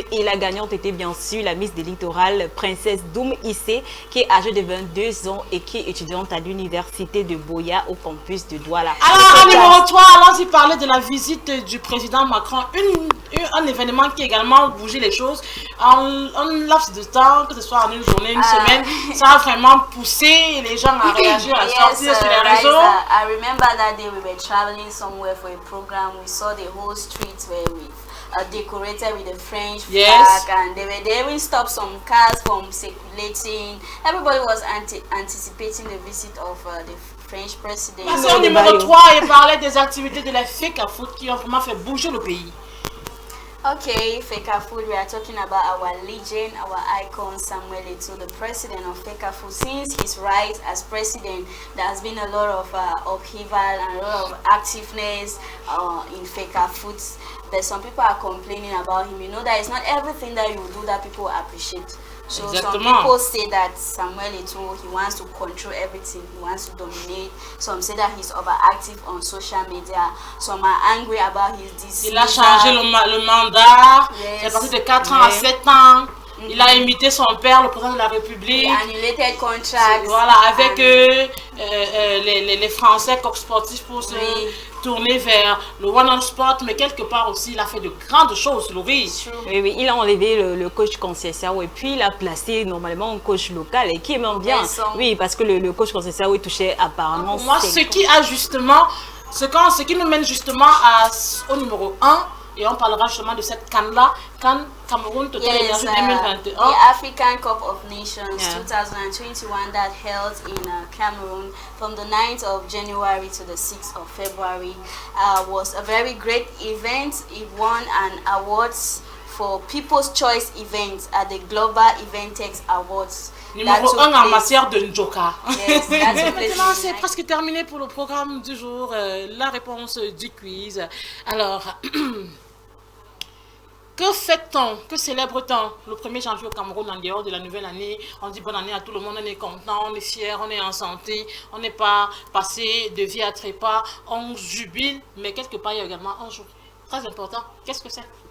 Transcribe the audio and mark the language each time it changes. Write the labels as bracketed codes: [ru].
[fr] Et la gagnante était bien sûr la Miss des Littorales, Princesse Doum Issé, qui est âgée de 22 ans et qui est étudiante à l'université de Boya au campus de Douala. Alors, en numéro 3, allons-y parler de la visite du président Macron. Un événement qui a également bougé les choses. En laps de temps, que ce soit en une journée, une semaine, ça a vraiment poussé les gens à réagir, à sortir sur les réseaux. [en] I remember that day we were traveling somewhere for a program. We saw the whole streets were decorated with the French flag, and they even stopped some cars from circulating. Everybody was anticipating the visit of the French president. [fr] Au numéro 3, il parlait des activités de la FECAFOOT qui ont vraiment fait bouger le pays. [en] Okay, FECAFOOT, we are talking about our legend, our icon, Samuel Eto'o, the president of FECAFOOT. Since his rise as president, there has been a lot of upheaval and a lot of activeness in FECAFOOT. But some people are complaining about him. You know that it's not everything that you do that people appreciate. So some people say that Samuel Eto'o, he wants to control everything, he wants to dominate. Some say that he's overactive on social media. Some are angry about his decision. [fr] Il a changé le mandat. C'est passé de 4 ans à 7 ans. Il a imité son père, le président de la République. [en] Annulated contracts. [fr] Voilà, avec les Français comme sportifs pour se tourner vers le One on Sport, mais quelque part aussi, il a fait de grandes choses, Laurie. Oui, il a enlevé le coach Conceição et puis il a placé normalement un coach local et qui est même bien. Oui, parce que le coach Conceição il touchait apparemment. Pour moi, ce qui a justement, ce qui nous mène justement au numéro 1. Et on parlera justement de cette CAN-là, CAN Cameroun Total Energy 2021. [en] The African Cup of Nations 2021 that held in Cameroon from the 9th of January to the 6th of February was a very great event. It won an awards for People's Choice Events at the Global Eventex Awards. [fr] Numéro 1 en matière de Njoka. [en] Yes, [fr] maintenant, c'est presque terminé pour le programme du jour. La réponse du quiz. Alors, que fait-on, que célèbre-t-on le 1er janvier au Cameroun en dehors de la nouvelle année? On dit bonne année à tout le monde, on est content, on est fier, on est en santé, on n'est pas passé de vie à trépas, on jubile, mais quelque part il y a également un jour très important. Qu'est-ce que c'est?